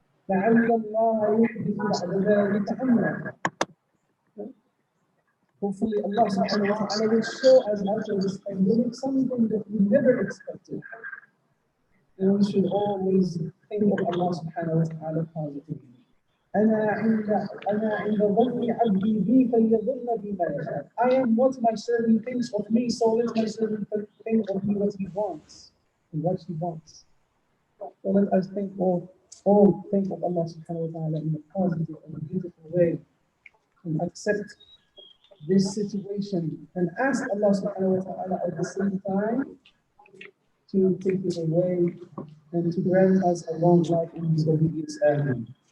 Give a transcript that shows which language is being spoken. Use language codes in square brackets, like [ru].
[ar] لَعَلَّ اللَّهَ يُحْدِثُ بَعْدَ ذَلِكَ أَمْرًا. [en] Hopefully Allah subhanahu wa ta'ala will show us after this pandemic something that we never expected. And we should always think of Allah subhanahu wa ta'ala positively. [ar] أنا عند ظن عبدي بي فليظن بما يشاء. [en] I am what my servant thinks of me, so let my servant think of me what he wants and what he wants. So let us think all think of Allah subhanahu wa ta'ala in a positive and beautiful way and accept this situation and ask Allah subhanahu wa ta'ala at the same time to take it away and to grant us a long life in His obedience. Amen.